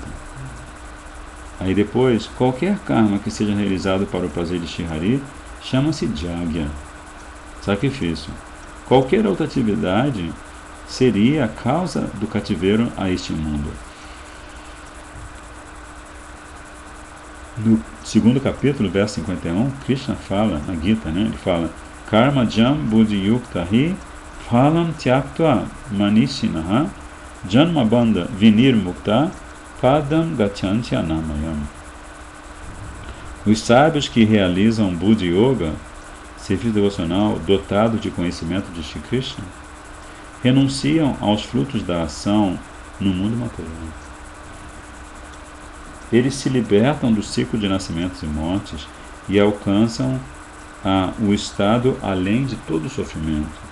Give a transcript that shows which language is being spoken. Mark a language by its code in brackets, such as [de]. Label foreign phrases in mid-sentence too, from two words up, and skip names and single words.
[pt] Aí depois, qualquer karma que seja realizado para o prazer de Shri Hari chama-se Jagya, sacrifício. Qualquer outra atividade seria a causa do cativeiro a este mundo. No segundo capítulo, verso 51, Krishna fala, na Gita, ele fala: [sa] कर्म जं बुद्धि युक्ता हि फलं त्यक्त्वा मनीषिणः जन्म बन्ध विनिर् मुक्ता पदं गच्छन्ति अनामयम्. [pt] Os sábios que realizam Buddha Yoga, serviço devocional dotado de conhecimento de Shri Krishna, renunciam aos frutos da ação no mundo material. Eles se libertam do ciclo de nascimentos e mortes e alcançam o estado além de todo sofrimento.